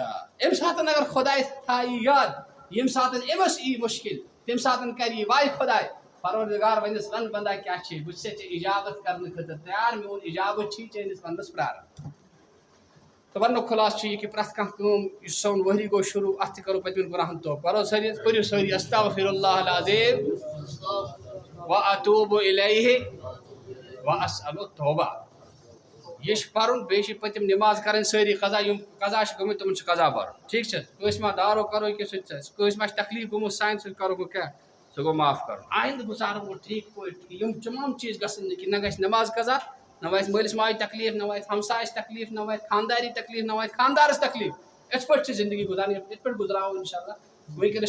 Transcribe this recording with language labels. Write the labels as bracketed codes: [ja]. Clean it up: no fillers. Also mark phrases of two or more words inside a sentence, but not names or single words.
[ks] اَمہِ ساتہٕ اگر خۄداے تھایہِ یاد ییٚمہِ ساتہٕ أمِس یی مُشکِل تمہِ ساتہٕ کرِ یہِ واے خۄداے پروردگار ونٮ۪س ون بندا کیٛاہ چھِ بہٕ چھُسے ژےٚ اِجابت کرنہٕ خٲطرٕ تیار میون اِجابت چھُے چٲنِس وننس پراران. تہٕ وننُک خُلاصہٕ چھُ یہِ کہِ پرٛٮ۪تھ کانٛہہ کٲم یُس سون ؤری گوٚو شروٗع اتھ تہِ کرو پٔتمٮ۪ن گۄناہن توبہٕ. پرو سٲری پٔرِو سٲری [ar] استغفر اللہ العظیٖم واتوب الیہ واسأل التوبہ. [ks] یہ چھُ پرُن بیٚیہِ چھِ پٔتِم نٮ۪ماز کرٕنۍ سٲری قضا یِم قضا چھِ گٔمٕتۍ تِمن چھُ قضا برُن. ٹھیٖک چھا کٲنٛسہِ ما دارو کرو کہِ سُہ تہِ کٲنٛسہِ ما چھُ تکلیٖف گوٚمُت سانہِ سۭتۍ کرو کیٛاہ سُہ گوٚو معاف کَرُن آیندٕ گُزارو بہٕ ٹھیٖک پٲٹھۍ یِم تمام چیٖز گژھن نہٕ کینٛہہ نہ گژھِ نٮ۪ماز قضا نہ واتہِ مٲلِس ماجہِ تکلیٖف نہ واتہِ ہمسایَس تکلیٖف نہ واتہِ خانداری تکلیٖف نہ واتہِ خاندارَس تکلیٖف یِتھ پٲٹھۍ چھِ زندگی گُزارٕنۍ یِتھ پٲٹھۍ گُزراوو اِنشاء اللہ وٕنکٮ۪نَس